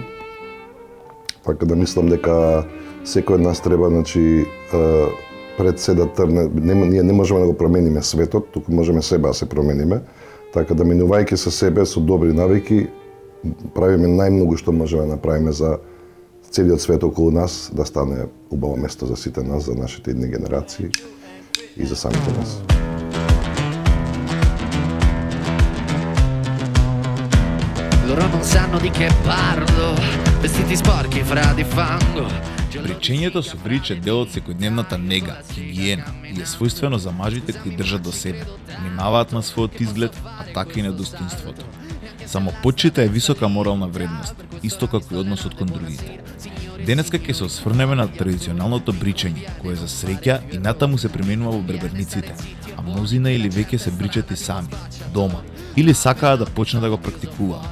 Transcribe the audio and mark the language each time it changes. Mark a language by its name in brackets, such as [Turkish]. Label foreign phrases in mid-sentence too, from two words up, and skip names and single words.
[Macedonian] Така да мислам дека секој од нас треба, значи, пред се да трне, ние не можеме да го промениме светот, туку можеме себе да се промениме. Така да минувајќи со себе, со добри навики, правиме најмногу што можеме да направиме за целиот свет околу нас, да стане убаво место за сите нас, за нашите идни генерации и за самите нас. [Italian] Loro non sanno di che parlo, vestiti sporchi fra di fango. [Macedonian] Бричењето со брич е дел од секојдневната нега, хигиена и е својствено за мажите кои држат до себе, внимаваат на својот изглед, а така и на достоинството. Самопочита е висока морална вредност, исто како и односот кон другите. Денеска ќе се осврнеме на традиционалното бричење, кое за среќа и натаму се применува во берберниците, а мнозина или веќе се бричат и сами, дома, или сакаат да почнат да го практикуваат.